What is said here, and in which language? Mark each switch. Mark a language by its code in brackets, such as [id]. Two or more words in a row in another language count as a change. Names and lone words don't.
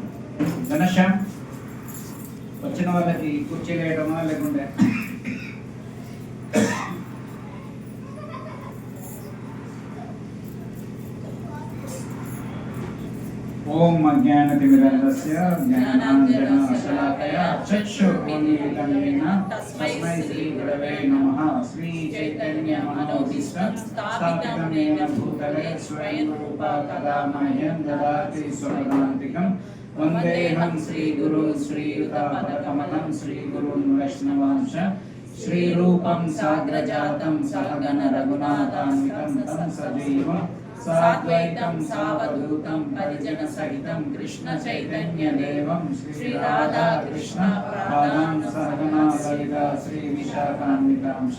[te] ఘనశ్యామ్, వచ్చిన వాళ్ళకి కుర్చీలు వేయడమా లేకుంటే [sa] ఓం అజ్ఞానతిమిరస్య జ్ఞానాంజనశలాకయా చక్షురున్మిలితం येन తస్మై శ్రీ గురవే నమః. శ్రీ చైతన్య మనోభీష్టం స్థాపితం येन భూతలే స్వయం రూపా కదా మహ్యం దదాతి స్వపదాంతికం. వందేహం శ్రీ గురు శ్రీయుతపదకమలం శ్రీ గురున్ వైష్ణవాంశ శ్రీరూపం సాగ్రజాతం సహగణ రఘునాథాన్వితం తం సజీవం సాద్వైతం సావధూతం పరిజన సహితం కృష్ణ చైతన్య దేవం శ్రీ రాధా కృష్ణ పాదాం సహగణా లలిత శ్రీ విశాఖాన్వితాంశ.